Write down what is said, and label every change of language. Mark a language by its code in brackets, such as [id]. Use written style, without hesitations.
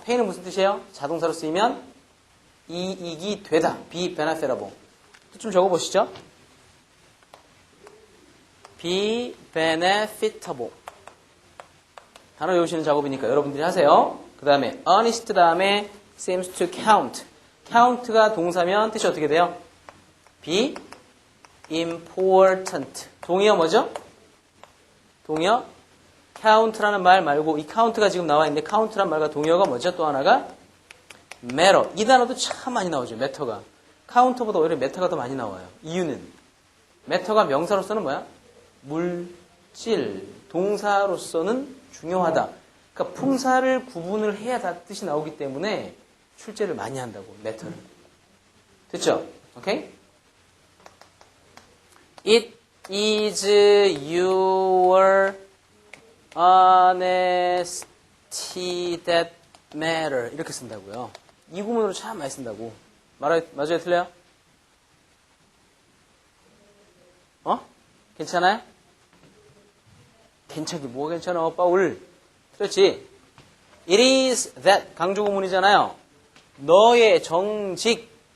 [ko] pay는 무슨 뜻이에요? 자동사로 쓰이면 이익이 되다. be benefitable. 좀 적어보시죠. [en] be benefitable. [ko] 단어 외우시는 작업이니까 여러분들이 하세요. 그 다음에 honest 다음에 seems to count. count가 동사면 뜻이 어떻게 돼요? be important. 동의어 뭐죠? 동의어 count라는 말 말고 이 count가 지금 나와 있는데 count라는 말과 동의어가 뭐죠? 또 하나가 matter. 이 단어도 참 많이 나오죠. matter가. counter보다 오히려 matter가 더 많이 나와요. 이유는 matter가 명사로서는 뭐야? 물질. 동사로서는 중요하다. 그러니까 품사를 구분을 해야 다 뜻이 나오기 때문에 출제를 많이 한다고. matter를. 됐죠? 오케이? [en] It is your honesty that matter. [ko] 이렇게 쓴다고요. 이 구문으로 참 많이 쓴다고. 맞아요? 틀려요? 괜찮아요? 괜찮기 뭐가 괜찮아? 빠울. 틀렸지? [en] It is that. [ko] 강조 구문이잖아요. 너의 정직.